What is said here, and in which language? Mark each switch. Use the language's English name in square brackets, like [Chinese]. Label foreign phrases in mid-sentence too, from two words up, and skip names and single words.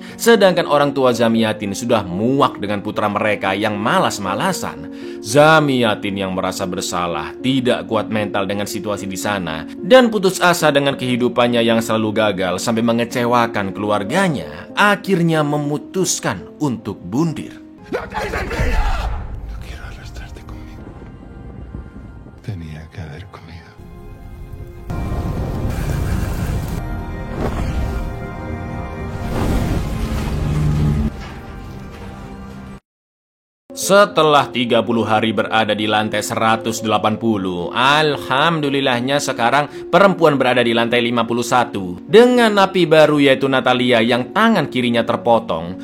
[Indonesian] Sedangkan orang tua Zamiatin sudah muak dengan putra mereka yang malas-malasan. Zamiatin yang merasa bersalah, tidak kuat mental dengan situasi di sana, dan putus asa dengan kehidupannya yang selalu gagal sampai mengecewakan keluarganya, akhirnya memutuskan untuk bundir. [Spanish] No quiero arrastrarte conmigo. Tenía que haber comido. [Indonesian] Setelah 30 hari berada di lantai 180, alhamdulillahnya sekarang perempuan berada di lantai 51 dengan napi baru yaitu Natalia yang tangan kirinya terpotong.